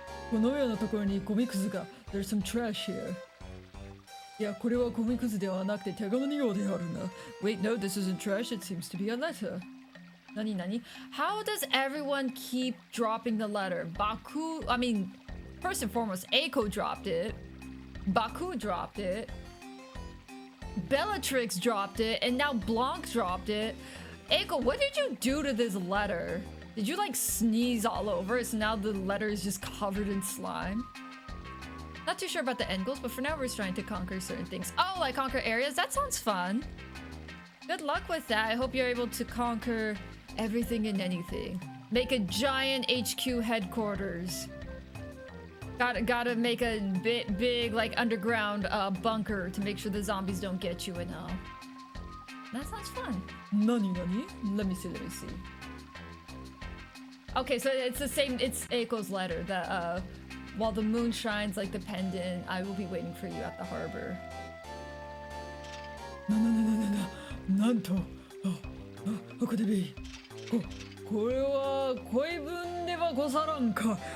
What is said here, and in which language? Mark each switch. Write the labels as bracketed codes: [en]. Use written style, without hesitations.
[ja] このようなところにゴミくずが。 [en] There's some trash here. [ja] いや、これはゴミくずではなくて手紙のようであるな。 [en] Wait, no, this isn't trash. It seems to be a letter. [ja] Nani nani? [en] How does everyone keep dropping the letter? Baku, I mean, first and foremost, Eiko dropped it. Baku dropped it. Bellatrix dropped it. And now Blanc dropped it. Eiko, what did you do to this letter? Did you like sneeze all over it so now the letter is just covered in slime? Not too sure about the end goals, but for now we're trying to conquer certain things. Oh, like conquer areas? That sounds fun. Good luck with that. I hope you're able to conquer everything and anything. Make a giant HQ headquarters. Gotta make a big like underground bunker to make sure the zombies don't get you and all. That sounds fun. Nani? Let me see. Okay, so it's the same. It's Eiko's letter that while the moon shines like the pendant, I will be waiting for you at the harbor. [ja] なんと、ここでび、これは恋文ではござらんか。